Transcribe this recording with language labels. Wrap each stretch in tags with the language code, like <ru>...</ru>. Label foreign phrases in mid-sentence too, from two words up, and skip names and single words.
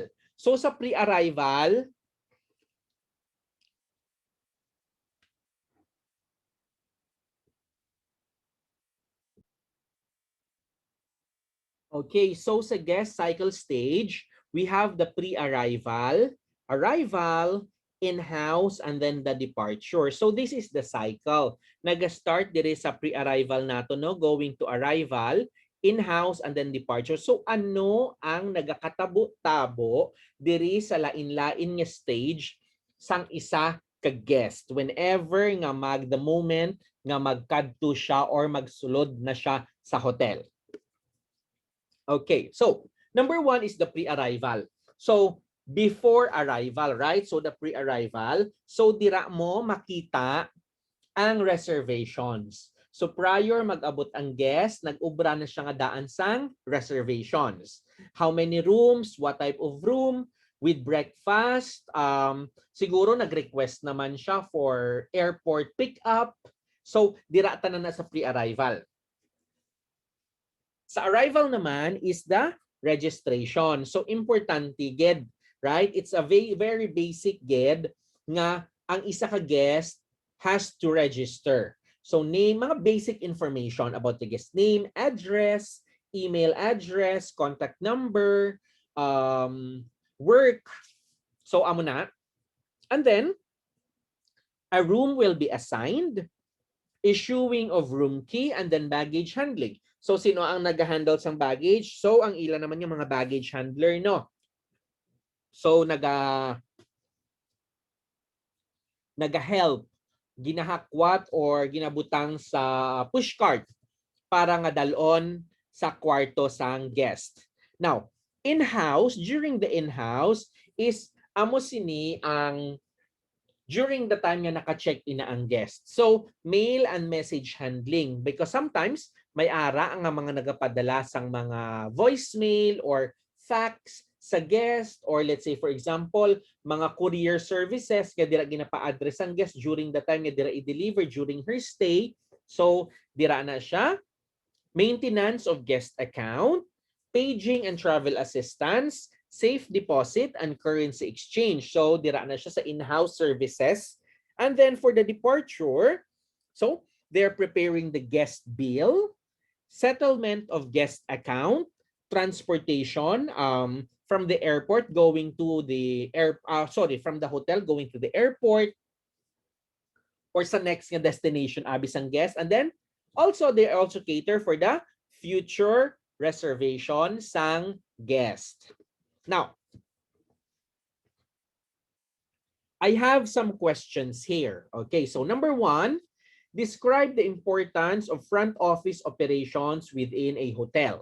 <en>So sa pre-arrival, okay, so sa guest cycle stage, we have the pre-arrival, arrival, in-house, and then the departure. So this is the cycle.</en> <hil>Nag-start dire sa pre-arrival nato, no?</hil> <en>Going to arrival, in-house, and then departure.</en> <hil>So ano ang nagakatabo-tabo diri sa lain-lain nga stage sang isa ka guest whenever nga</hil> <en>the moment</en> <hil>nga magkadto siya or magsulod na siya sa hotel.</hil> <en>Okay, so number one is the pre-arrival. So before arrival, right? So the pre-arrival.</en> <hil>So dira mo makita ang reservations. So prior mag-abot ang guest, nag-ubra na siya nga daan sang reservations.</hil> <en>How many rooms, what type of room, with breakfast.</en> <hil>Siguro nag-request naman siya</hil> <en>for airport pick-up.</en> <hil>So dira tanan na sa pre-arrival.</hil> <en>Sa arrival naman is the registration.</en> <hil>So importante ged, right?</hil> <en>It's a very basic</en> <hil>ged nga ang isa ka</hil> <en>guest has to register. So name, mga basic information about the guest name, address, email address, contact number, work.</en> <hil>So amo na.</hil> <en>And then a room will be assigned, issuing of room key, and then baggage handling.</en> <hil>So sino ang nag-handle sang baggage? So ang ilan naman yung mga baggage handler, no? So naga-help, ginahakwat or ginabutang sa pushcart para nga dalon sa kwarto sang guest.</hil> <en>Now, in-house, during the in-house is</en> <hil>amo sini ang</hil> <en>during the time</en> <hil>nga naka-check-in na ang guest.</hil> <en>So, mail and message handling because sometimes</en> <hil>may ara ang mga nagapadala sang mga</hil> <en>voicemail or fax sa guest or let's say for example,</en> <hil>mga</hil> <en>courier services</en> <hil>kaya dira ginapa-address ang guest</hil> <en>during the time</en> <hil>nga dira i-deliver</hil> <en>during her stay.</en> <hil>So, dira na siya.</hil> <en>Maintenance of guest account, paging and travel assistance, safe deposit and currency exchange.</en> <hil>So, dira na siya sa in-house services.</hil> <en>And then for the departure, so they're preparing the guest bill, settlement of guest account, transportation from the airport going to the from the hotel going to the airport or</en> <hil>sa next nga destination abis ang guest.</hil> <en>And then also they also cater for the future reservation sang guest. Now, I have some questions here. Okay, so number one, describe the importance of front office operations within a hotel.</en>